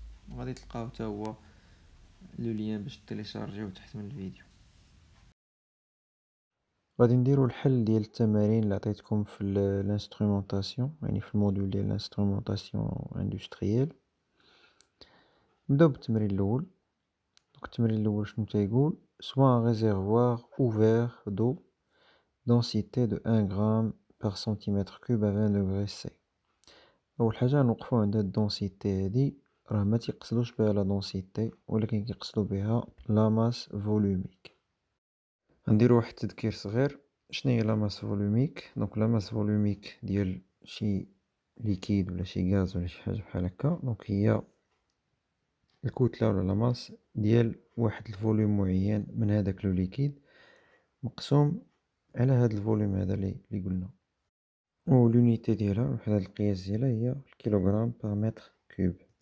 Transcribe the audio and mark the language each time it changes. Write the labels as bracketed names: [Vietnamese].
[Arabic] غادي تلقاو حتى هو لو لين باش تيليشارجيو تحت من الفيديو. غادي نديرو الحل ديال التمارين اللي عطيتكم في الانسترومونطاسيون، يعني في الموديول ديال الانسترومونطاسيون اندستريال. نبداو بالتمرين الاول. التمرين الاول شنو تيقول؟ [French] soit un réservoir ouvert d'eau densité de 1 gramme par centimètre cube à 20 degrés C. [Arabic] أول حاجة نوقفو عند هاد الدونسيتي هادي، راه ما تيقصدوش بها لا دونسيتي ولكن كيقصدو بها لا ماس فولوميك. غنديرو واحد التذكير صغير، شناهي لا ماس فولوميك؟ دونك لا ماس فولوميك ديال شي ليكيد ولا شي غاز ولا شي حاجة بحال هكا، دونك هي الكتلة ولا لا ماس ديال واحد الفوليوم معين من هداك لو ليكيد مقسوم على هاد الفوليوم هذا لي قلنا، و لونيتي ديالها وحدة القياس ديالها هي الكيلوغرام بار متر كوب.